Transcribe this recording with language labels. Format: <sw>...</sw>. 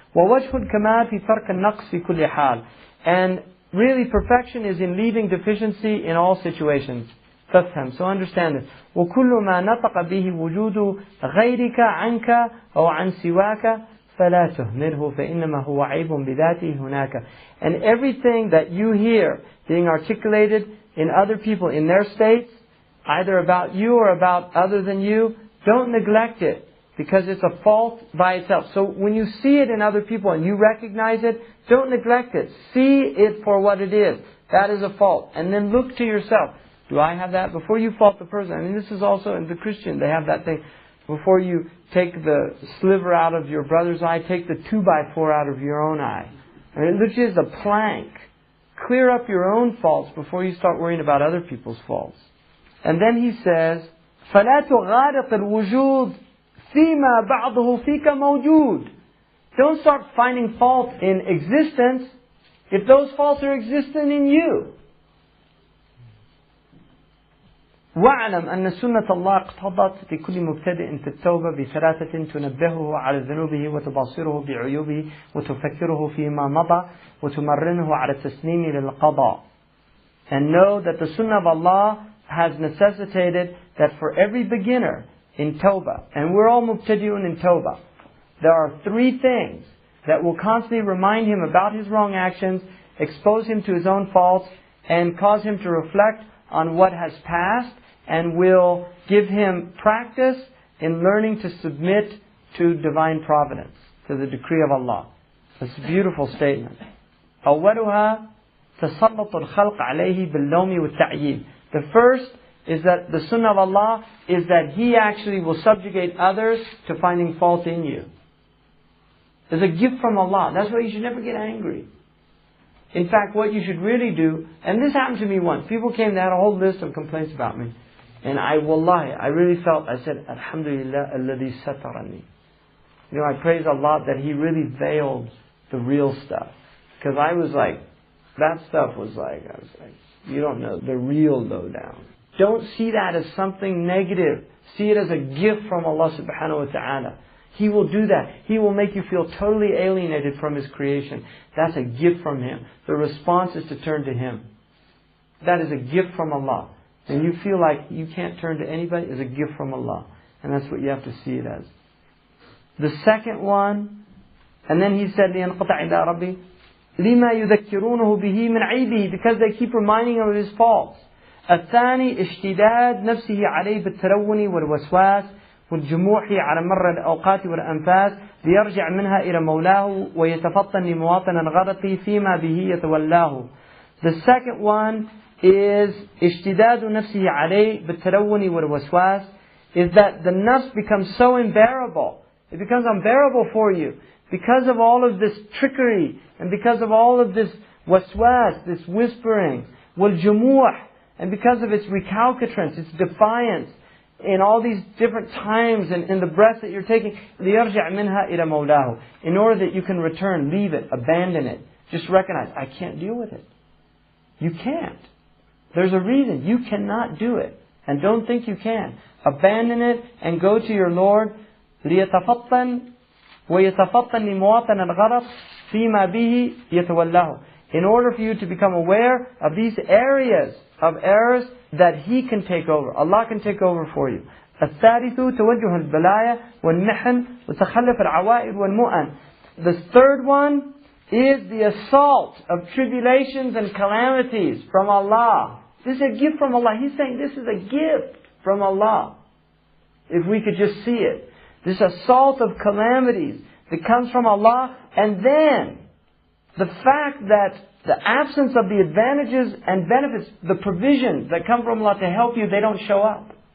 <ar>وَوَجْهُ الْكَمَالِ فِي تَرْكِ النَّقْصِ فِي كُلِّ حَالٍ.</ar> <en>And really perfection is in leaving deficiency in all situations.</en> <ar>فافهم.</ar> <en>So understand this.</en> <ar>وَكُلُّ مَا نَطَقَ بِهِ وُجُودُ غَيْرِكَ عَنْكَ أو عن سواك فلا تهمله فإنما هو عيب بذاته هناك.</ar> <en>And everything that you hear being articulated in other people in their states, either about you or about other than you, don't neglect it. Because it's a fault by itself. So when you see it in other people and you recognize it, don't neglect it. See it for what it is. That is a fault. And then look to yourself. Do I have that? Before you fault the person. I mean, this is also in the Christian. They have that thing. Before you take the sliver out of your brother's eye, take the 2x4 out of your own eye. I mean, which is a plank. Clear up your own faults before you start worrying about other people's faults. And then he says,</en> <ar>فَلَا تُغَارِقِ الْوُجُودِ فيما بعضه فيك موجود.</ar> <en>Don't start finding fault in existence if those faults are existent in you.</en> <ar>واعلم أن سنة الله اقتضت لكل مبتدئ في التوبة بثلاثة تنبهه على ذنوبه وتبصره بعيوبه وتفكره فيما مضى وتمرنه على التسليم للقضاء.</ar> <en>And know that the Sunnah of Allah has necessitated that for every beginner in Tawbah, and we're all mubtadi'un in Tawbah, there are three things that will constantly remind him about his wrong actions, expose him to his own faults, and cause him to reflect on what has passed, and will give him practice in learning to submit to divine providence, to the decree of Allah. It's a beautiful statement.</en> <ar>أولها تسلط الخلق عليه باللوم والتعييب.</ar> <en>The first is that the Sunnah of Allah is that He actually will subjugate others to finding fault in you. It's a gift from Allah. That's why you should never get angry. In fact, what you should really do, and this happened to me once. People came, they had a whole list of complaints about me. And I really felt, I said, Alhamdulillah alladhi satarani. You know, I praise Allah that He really veiled the real stuff. Because I was like, that stuff was like, I was like, you don't know the real lowdown. Don't see that as something negative. See it as a gift from Allah subhanahu wa ta'ala. He will do that. He will make you feel totally alienated from His creation. That's a gift from Him. The response is to turn to Him. That is a gift from Allah. And you feel like you can't turn to anybody, is a gift from Allah. And that's what you have to see it as. The second one, and then he said,</en> <ar>لِيَنْقَطَعِ إِلَىٰ رَبِّي لِمَا يُذَكِّرُونَهُ بِهِ مِنْ عَيْبِهِ,</ar> <en>because they keep reminding him of his faults.</en> <ar>الثاني اشتداد نفسه عليه بالتلون والوسواس والجموح على مر الأوقات والأنفاس ليرجع منها إلى مولاه ويتفطن لمواطن الغلط فيما به يتولاه.</ar> <en>The second one is</en> <ar>اشتداد نفسه عليه بالتلون والوسواس,</ar> <en>is that the nafs becomes so unbearable. It becomes unbearable for you because of all of this trickery and because of all of this waswas, this whispering,</en> <ar>والجموح,</ar> <en>and because of its recalcitrance, its defiance, in all these different times and in the breath that you're taking,</en> <ar>لِيَرْجَعْ مِنْهَا إِلَى مَوْلَاهُ,</ar> <en>in order that you can return, leave it, abandon it. Just recognize, I can't deal with it. You can't. There's a reason. You cannot do it. And don't think you can. Abandon it and go to your Lord.</en> <ar>لِيَتَفَطَّنْ وَيَتَفَطَّنْ لِمُوَاطَنَ الْغَرَقِ فِيمَا بِهِ يَتَوَلَّهُ,</ar> <en>in order for you to become aware of these areas of errors that He can take over. Allah can take over for you.</en> <ar>الثالث توجه البلايا والمحن وتخلف العوائد والمؤن.</ar> <en>The third one is the assault of tribulations and calamities from Allah. This is a gift from Allah. He's saying this is a gift from Allah. If we could just see it. This assault of calamities that comes from Allah, and then the fact that the absence of the advantages and benefits, the provisions that come from Allah to help you, they don't show up.</en>